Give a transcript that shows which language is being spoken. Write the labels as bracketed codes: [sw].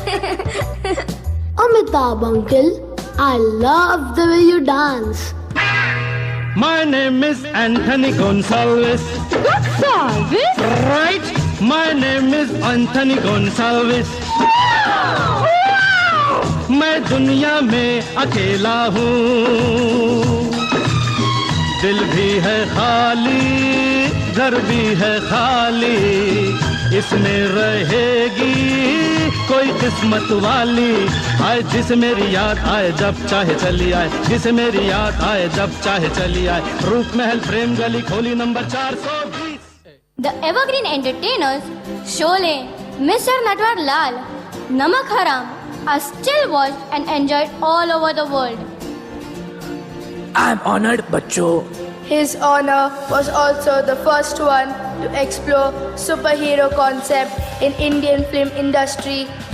[en] Amitabh uncle, I love the way you dance. My name is Anthony Gonsalves. Gonsalves? Right? My name is Anthony Gonsalves. [hi] मैं दुनिया में अकेला हूँ, दिल भी है खाली, घर भी है खाली, इसमें रहेगी कोई किस्मत वाली। आए जिसे मेरी याद आए जब चाहे चली आए, जिसे मेरी याद आए जब चाहे चली आए। रूप महल प्रेम गली खोली number 420। [en] The evergreen entertainers Sholay, Mr. Natwar Lal, Namak Haram are still watched and enjoyed all over the world. I am honored, बच्चों. His honor was also the first one to explore superhero concept in Indian film industry.